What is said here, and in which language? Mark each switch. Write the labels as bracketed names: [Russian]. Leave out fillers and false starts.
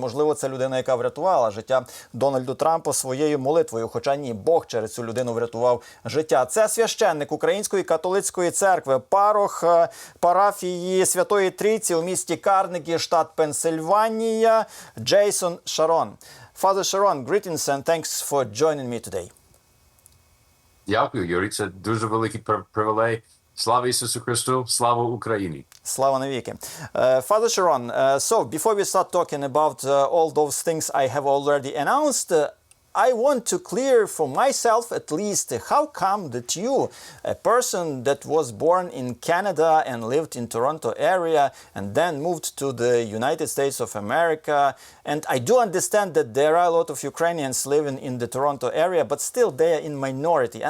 [Ukrainian] І, можливо, це людина, яка врятувала життя Дональду Трампу своєю молитвою. Хоча ні, Бог через цю людину врятував життя. Це священник Української католицької церкви, парох парафії Святої Трійці у місті Carnegie, штат Пенсильванія, Jason Sharon. [English] Father Sharron, greetings and thanks for joining me today. [Ukrainian] Дякую, Юрій. Це дуже великий привілей. Слава Ісусу Христу, слава Україні. Слава навіки. [English] Father Sharron, so before we start talking about all those things I have already announced, I want to clear for myself at least how come that you, a person that was born in Canada and lived in Toronto area and then moved to the United States of America, and I do understand that there are a lot of Ukrainians living in the Toronto area, but still they are in minority.